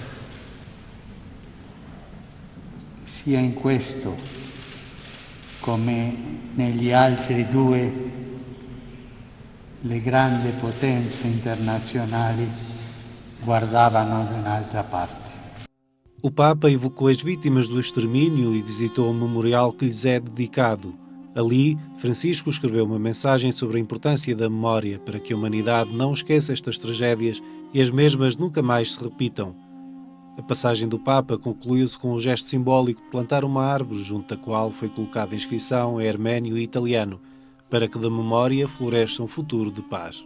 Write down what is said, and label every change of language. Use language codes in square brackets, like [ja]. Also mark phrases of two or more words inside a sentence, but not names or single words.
[it] sia in questo come negli altri due le grandi potenze internazionali guardavano da un'altra parte. [pt] O Papa evocou as vítimas do extermínio e visitou o memorial que lhes é dedicado. Ali, Francisco escreveu uma mensagem sobre a importância da memória para que a humanidade não esqueça estas tragédias e as mesmas nunca mais se repitam. A passagem do Papa concluiu-se com um gesto simbólico de plantar uma árvore junto da qual foi colocada a inscrição em arménio e italiano, para que da memória floresça um futuro de paz.